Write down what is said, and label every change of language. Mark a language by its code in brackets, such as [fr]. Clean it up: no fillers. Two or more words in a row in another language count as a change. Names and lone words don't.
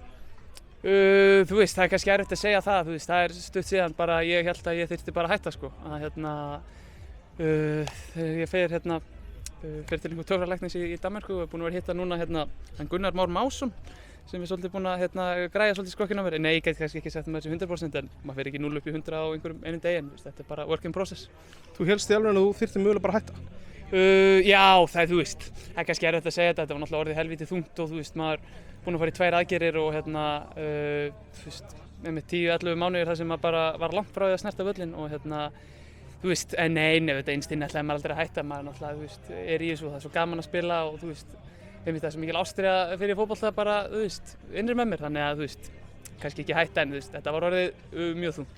[is] Þú veist, það kannski erfitt að segja það, þú veist, það stutt síðan bara ég held að ég þyrfti bara að hætta, sko. Þegar ég fer til einhver töfralæknis í Danmörku og búinn að vera hitta núna hann Gunnar Már Másson sem svolítið búinn að græja svolítið skrokkinn á mér. Nei, ég get kannski ekki sagt með þessu 100%, en maður fer ekki 0 upp í 100 á einum degi, en þetta bara [en] work in process. [is] Þú hélst í alveg að þú þyrfti mögulega bara að hætta? Já, þú veist, það kannski erfitt að segja þetta var náttúrulega orðið helvítið þungt og þú veist, maður búinn að fara í 2 aðgerðir og þú veist, með 10-11 mánuðir þar sem maður bara var langt frá því að snerta völlinn og þú veist, nei, þetta einstinn ætlaði maður aldrei að hætta, maður náttúrulega, þú veist, í þessu og það svo gaman að spila og þú veist, það svo mikil ástríða fyrir fótbolta bara, þú veist, innri með mér, þannig að þú veist, kannski ekki hætta en þú veist, þetta var orðið mjög þungt.